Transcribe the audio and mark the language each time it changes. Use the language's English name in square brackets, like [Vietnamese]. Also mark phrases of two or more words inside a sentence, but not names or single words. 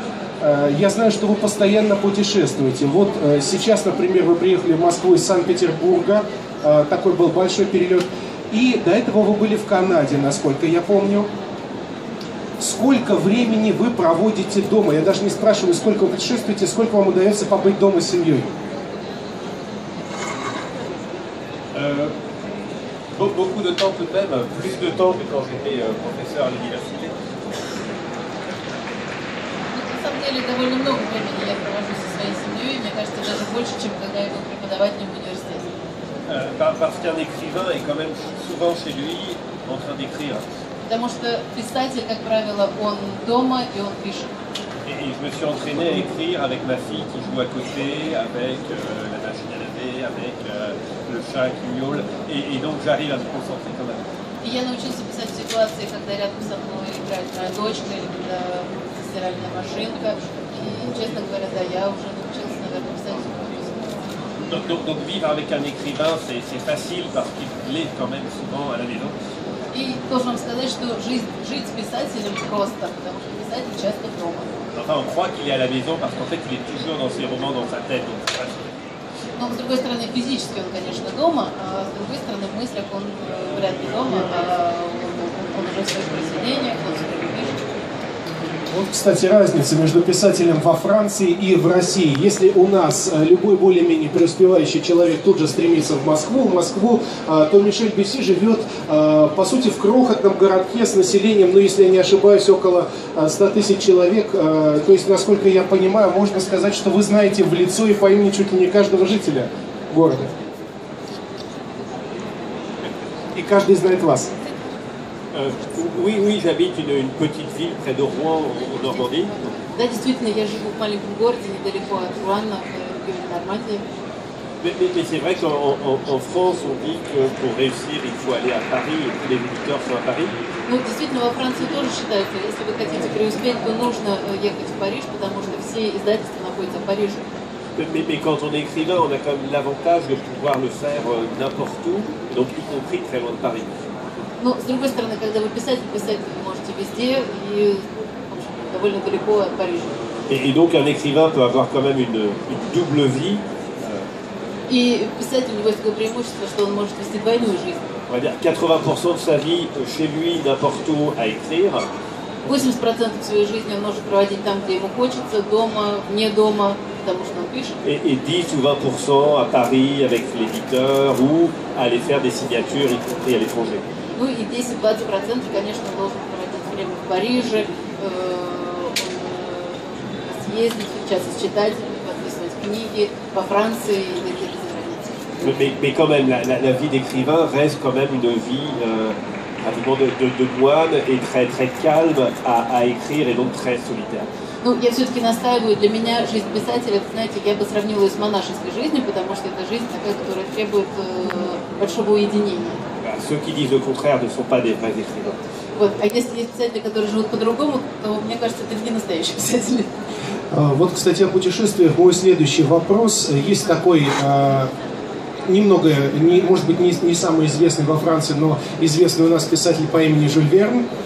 [Russian] Я знаю, что вы постоянно путешествуете. Вот сейчас, например, вы приехали в Москву из Санкт-Петербурга, такой был большой перелет. И до этого вы были в Канаде, насколько я помню. Сколько времени вы проводите дома? Я даже не спрашиваю, сколько вы путешествуете, сколько вам удается побыть дома с семьей? [French] Beaucoup de temps tout de même, plus de temps que quand j'étais professeur à l'université. [Russian] На самом деле довольно много времени я провожу со своей семьей, мне кажется, даже больше, чем когда я был преподавателем в университете. [French] Parce qu'un écrivain est quand même souvent chez lui en train d'écrire. [Russian] Потому что писатель, как правило, он дома и он пишет. [French] Et je me suis entraîné à écrire avec ma fille qui joue à côté, avec la machine à laver, avec le chat qui miaule, et donc j'arrive à me concentrer quand même. [Russian] И я научился писать в ситуации, когда рядом со мной играет моя дочка или когда стиральная машинка. И, честно говоря, да, я уже научился, наверное, писать в [French] Donc vivre avec un écrivain, c'est facile parce qu'il est quand même souvent à la maison. [Russian] И должен вам сказать, что жить с писателем просто, потому что писатель часто дома. [French] Enfin, on croit qu'il est à la maison parce qu'en fait, il est toujours dans ses romans, dans sa tête. Donc [Russian] Но, с другой стороны, физически он, конечно, дома, а с другой стороны, в мыслях он вряд ли дома, а он уже в своих произведениях, он все время пишет. Вот, кстати, разница между писателем во Франции и в России. Если у нас любой более-менее преуспевающий человек тут же стремится в Москву, то Мишель Бюсси живет, по сути, в крохотном городке с населением, ну, если я не ошибаюсь, около 100 тысяч человек. То есть, насколько я понимаю, можно сказать, что вы знаете в лицо и по имени чуть ли не каждого жителя города. И каждый знает вас. [French] Oui, j'habite une petite ville près de Rouen, en Normandie. [Russian] Да, действительно, я живу в маленьком городе, недалеко от Руана, в регионе Нормандии. [French] Mais c'est vrai qu'en France, on dit que pour réussir, il faut aller à Paris et tous les éditeurs sont à Paris. [Russian] Ну, действительно, во Франции тоже считается, если вы хотите преуспеть, то нужно ехать в Париж, потому что все издательства находятся в Париже. [French] Mais quand on est écrivain, on a quand même l'avantage de pouvoir le faire n'importe où, donc y compris très loin de Paris. [Russian] Но, с другой стороны, когда вы писать вы можете везде и, в общем, довольно далеко от Парижа. [French] Et donc un écrivain peut avoir quand même une double vie. [Russian] И писатель, у него есть такое преимущество, что он может вести двойную жизнь. [French] On va dire 80% de sa vie chez lui, n'importe où, à écrire. [Russian] 80% своей жизни он может проводить там, где ему хочется, дома, вне дома, потому что он пишет. [French] Et 10 ou 20% à Paris avec l'éditeur ou aller faire des signatures, y compris à l'étranger. [Russian] Ну и 10-20%, конечно, он должен проводить время в Париже, съездить, встречаться с читателями, подписывать книги по Франции и где-то за границей. [French] Mais quand même, la vie d'écrivain reste quand même une vie pratiquement de moine et très, très calme à écrire et donc très solitaire. [Russian] Ну, я все-таки настаиваю, для меня жизнь писателя, знаете, я бы сравнила ее с монашеской жизнью, потому что это жизнь такая, которая требует большого уединения. [French] Ceux qui disent le contraire ne sont pas des vrais écrivains. [Russian] Вот. А если есть писатели, которые живут по-другому, то мне кажется, это не настоящие писатели. Вот, кстати, о путешествиях мой следующий вопрос. Есть такой, немного, может быть, не самый известный во Франции, но известный у нас писатель по имени Жюль Верн.